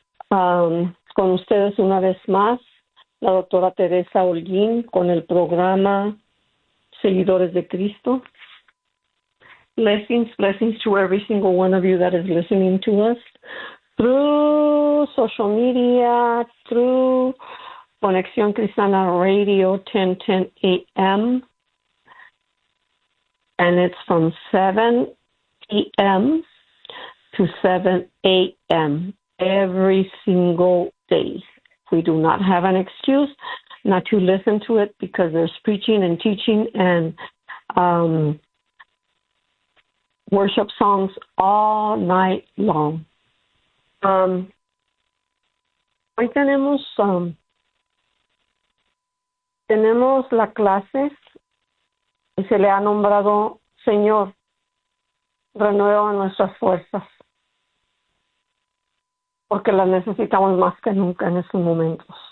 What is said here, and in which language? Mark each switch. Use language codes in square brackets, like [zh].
[es] Con ustedes una vez más, la doctora Teresa Holguín, con el programa Seguidores de Cristo. [en] Blessings to every single one of you that is listening to us. Through social media, through Conexión Cristiana Radio, 1010 AM. And it's from 7 a.m. to 7 a.m. every single day. We do not have an excuse not to listen to it because there's preaching and teaching and worship songs all night long. [es] Hoy tenemos la clase y se le ha nombrado Señor, renueva nuestras fuerzas, porque las necesitamos más que nunca en estos momentos.